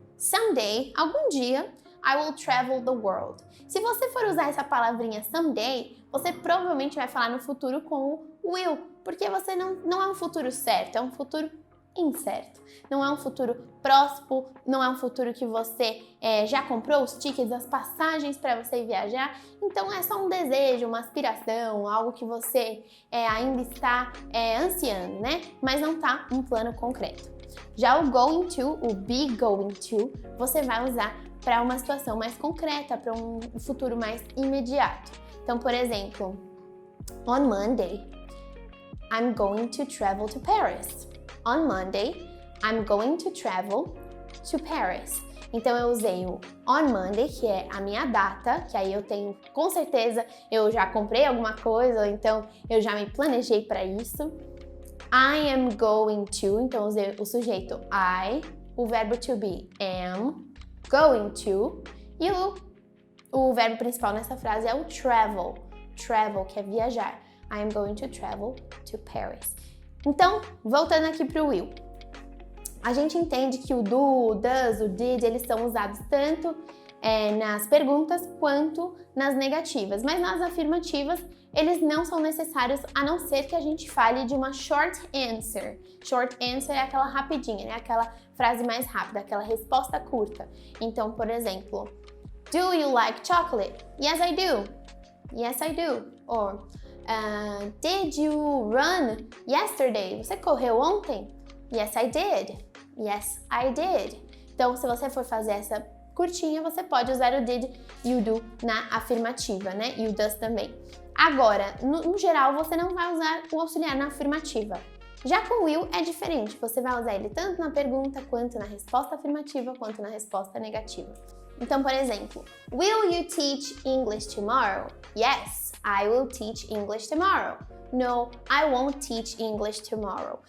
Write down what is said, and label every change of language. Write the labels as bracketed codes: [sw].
[en] Someday, [pt] algum dia, [en] I will travel the world. [pt] Se você for usar essa palavrinha someday, você provavelmente vai falar no futuro com o will, porque você não é um futuro certo, é um futuro incerto. Não é um futuro próximo, não é um futuro que você já comprou os tickets, as passagens para você viajar. Então é só um desejo, uma aspiração, algo que você ainda está ansiando, né? Mas não tá um plano concreto. Já o going to, o be going to, você vai usar para uma situação mais concreta, para um futuro mais imediato. Então, por exemplo, [en] on Monday, I'm going to travel to Paris. On Monday, I'm going to travel to Paris. [pt] Então, eu usei o on Monday, que é a minha data, que aí eu tenho, com certeza, eu já comprei alguma coisa, ou então eu já me planejei para isso. [en] I am going to, [pt] então eu usei o sujeito I, o verbo to be am, going to, e o verbo principal nessa frase é o travel. Travel, que é viajar. [en] I am going to travel to Paris. [pt] Então, voltando aqui para o will. A gente entende que o do, o does, o did, eles são usados tanto nas perguntas quanto nas negativas. Mas nas afirmativas, eles não são necessários, a não ser que a gente fale de uma short answer. Short answer é aquela rapidinha, né? Aquela frase mais rápida, aquela resposta curta. Então, por exemplo, [en] do you like chocolate? Yes, I do. Yes, I do. Or, did you run yesterday? [pt] Você correu ontem? [en] Yes, I did. Yes, I did. [pt] Então, se você for fazer essa curtinha, você pode usar o did e o do na afirmativa, né? E o does também. Agora, no geral, você não vai usar o auxiliar na afirmativa. Já com o will é diferente, você vai usar ele tanto na pergunta, quanto na resposta afirmativa, quanto na resposta negativa. Então, por exemplo, [en] will you teach English tomorrow? Yes, I will teach English tomorrow. No, I won't teach English tomorrow.